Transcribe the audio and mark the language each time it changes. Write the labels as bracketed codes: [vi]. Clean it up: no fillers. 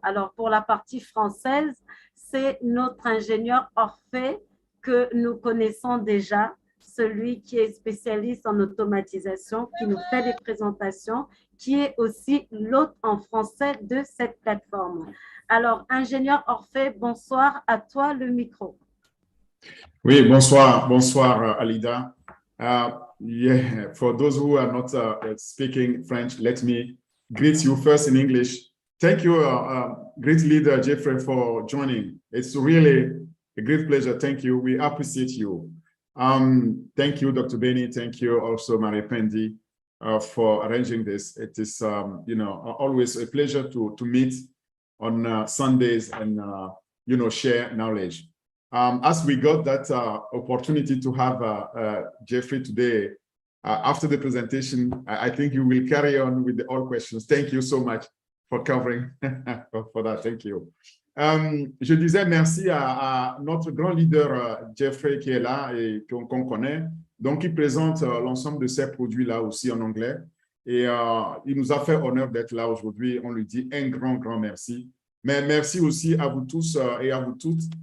[fr] Alors, pour la partie française, c'est notre ingénieur Orphée que nous connaissons déjà, celui qui est spécialiste en automatisation, qui nous fait des présentations, qui est aussi l'hôte en français de cette plateforme. Alors, ingénieur Orphée, bonsoir, à toi le micro. Oui, bonsoir, Alida. [en] Yeah, for those who are not speaking French, let me greet you first in English. Thank you, great leader Jeffrey, for joining. It's really a great pleasure. Thank you. We appreciate you. Thank you, Dr. Benny. Thank you also, Marie Pendi, for arranging this. It is, always a pleasure to meet on Sundays and, share knowledge. As we got that opportunity to have Jeffrey today, after the presentation, I think you will carry on with all questions. Thank you so much for covering for that. Thank you. [fr] Je disais merci à notre grand leader Jeffrey qui est là et qu'on connaît. Donc, il présente l'ensemble de ces produits-là aussi en anglais. Et il nous a fait honneur d'être là aujourd'hui. On lui dit un grand merci. Mais merci aussi à vous tous et à vous toutes.